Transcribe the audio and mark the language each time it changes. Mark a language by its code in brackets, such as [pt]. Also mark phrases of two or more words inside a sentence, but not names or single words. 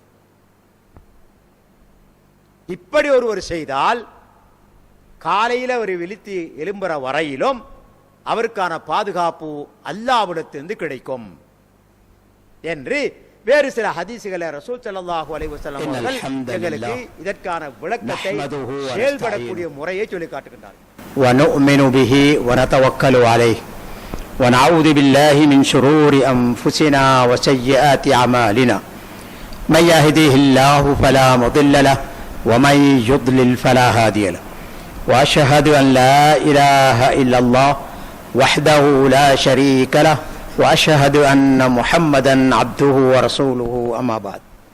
[ta] இப்படி ஒருவர் செய்தால் காலையில் அவர் விழித்து எழும்புற வரையிலும் அவருக்கான பாதுகாப்பு அல்லாஹ்விடத்திலிருந்து கிடைக்கும் என்று வேறு சில ஹதீசுகளை ரசூல் [ar] صلى الله عليه وسلم [ta] அவர்கள் எங்களுக்கு இதற்கான விளக்கத்தை செயல்படக்கூடிய முறையை சொல்லி காட்டுகின்றார்கள். [ar] وَنُؤْمِنُ بِهِ وَنَتَوَكَّلُ عَلَيْهِ وَنَعُوذُ بِاللَّهِ مِنْ شُرُورِ أَنفُسِنَا وَسَيِّئَاتِ أَعْمَالِنَا مَنْ يَهْدِهِ اللَّهُ فَلَا مُضِلَّ لَهُ وَمَنْ يُضْلِلْ فَلَا هَادِيَ لَهُ وَأَشْهَدُ أَنْ لَا إِلَهَ إِلَّا اللَّهُ وَحْدَهُ لَا شَرِيكَ لَهُ وأشهد أن محمدا عبده ورسوله أما بعد.